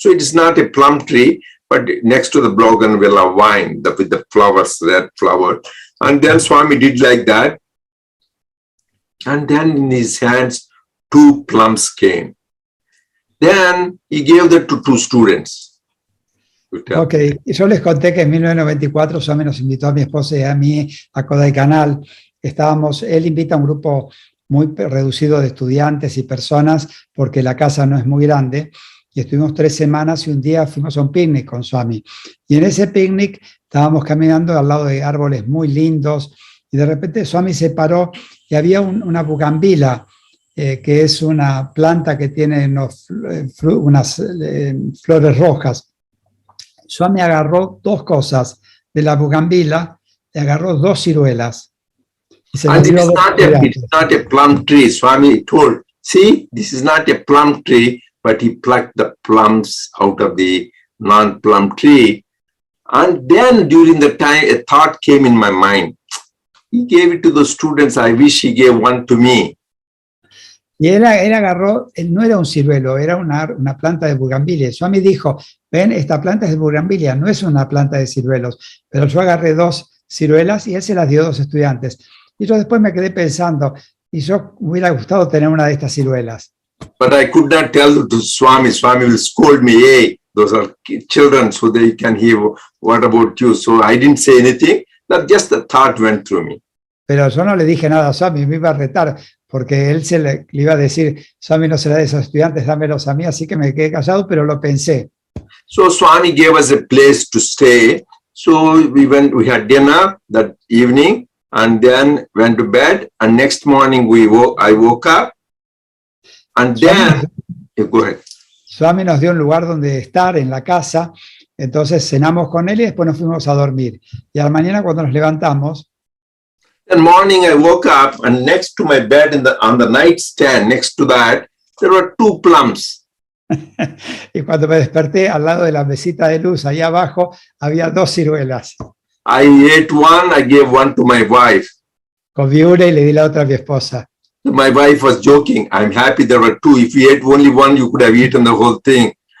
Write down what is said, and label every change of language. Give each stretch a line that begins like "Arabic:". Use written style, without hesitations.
English: So it is not a plum tree, but next to the bougainvillea vine with the flowers, red flower. And then Swami did like that. And then in his hands, 2 plums came. Then he gave that to 2 students.
Spanish: Ok, yo les conté que en 1994 Swami nos invitó a mi esposa y a mí a Kodaikanal. Él invita a un grupo muy reducido de estudiantes y personas porque la casa no es muy grande, y estuvimos 3 semanas y un día fuimos a un picnic con Swami. Y en ese picnic estábamos caminando al lado de árboles muy lindos y de repente Swami se paró y había una bugambila, que es una planta que tiene unas flores rojas. Swami agarró 2 cosas de la bugambila, y agarró 2 ciruelas. Y se
English: And
Spanish: las dio a
English: it's 2 not a plum tree. Swami told, see, this is not a plum tree, but he plucked the plums out of the non-plum tree. And then during the time, a thought came in my mind. He gave it to the students. I wish he gave one to me.
Spanish: Y él agarró, no era un ciruelo, era una planta de bugambilia. Swami dijo, ven, esta planta es de bugambilia, no es una planta de ciruelos. Pero yo agarré 2 ciruelas y él se las dio a 2 estudiantes. Y yo después me quedé pensando, y yo me hubiera gustado tener una de estas ciruelas.
English: But I could not tell to Swami. Swami will scold me, hey, those are children, so they can hear, what about you? So I didn't say anything. That just the thought went through me.
Spanish: Pero yo no le dije nada a Swami, me iba a retar, porque él le iba a decir, Swami no se la de esos estudiantes, dámelos a mí, así que me quedé callado, pero lo pensé.
English: So Swami gave us a place to stay. So we had dinner that evening and then went to bed. And next morning I woke up and then, go ahead.
Spanish: Swami nos dio un lugar donde estar en la casa, entonces cenamos con él y después nos fuimos a dormir. Y a la mañana cuando nos levantamos,
English: Then morning I woke up and next to my bed on the nightstand, next to that, there were 2 plums.
Spanish: y cuando me desperté al lado de la mesita de luz, ahí abajo, había 2 ciruelas.
English: I ate one, I gave one to my wife.
Spanish: Comí una y le di la otra a mi esposa.
English: My wife was joking, I'm happy there were 2. If you ate only one, you could have eaten the whole thing.